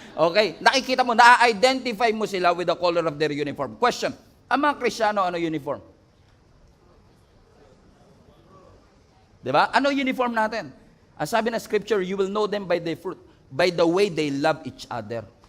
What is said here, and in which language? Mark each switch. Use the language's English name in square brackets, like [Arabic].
[English] Okay, [Filipino] nakikita mo, na-identify mo sila [English] with the color of their uniform. [Filipino] Question, ang mga Kristiyano, ano uniform? Diba? Ano uniform natin? Ang sabi ng scripture, [English] you will know them by their fruit, by the way they love each other.